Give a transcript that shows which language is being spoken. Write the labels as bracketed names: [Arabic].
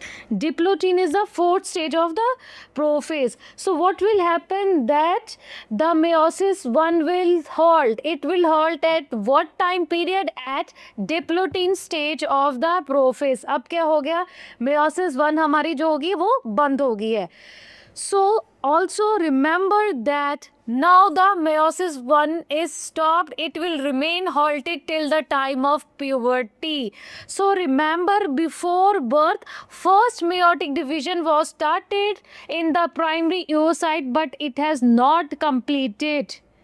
[English] Diplotin is the fourth stage of the prophase. So what will happen, that the meiosis 1 will halt. It will halt at what time period? At diplotin stage of the prophase. [Hindi] अब क्या हो गया? meiosis 1 हमारी जो होगी वो बंद हो गई है. [English] So also remember that now the meiosis 1 is stopped. It will remain halted till the time of puberty. So remember, before birth, first meiotic division was started in the primary oocyte, but it has not completed.